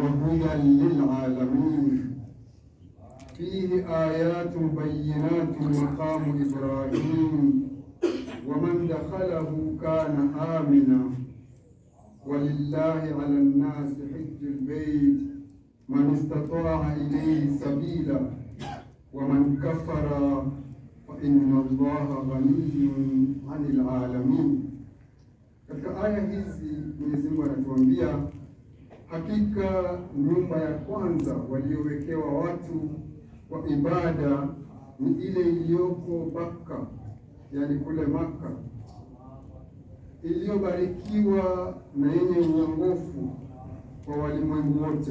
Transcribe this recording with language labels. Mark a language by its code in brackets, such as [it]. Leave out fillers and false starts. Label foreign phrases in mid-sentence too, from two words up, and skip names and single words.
[ar] هدى للعالمين فيه آيات بينات مقام إبراهيم ومن دخله كان آمنا ولله على الناس حج البيت من استطاع إليه سبيلا ومن كفر فإن الله غني عن العالمين. [sw] Katika aya hizi Mwenyezi Mungu anatuambia hakika nyumba ya kwanza waliowekewa watu kwa ibada ni ile iliyoko Bakka, yani kule Makka, iliyobarikiwa na yenye uongofu kwa walimwengu wote.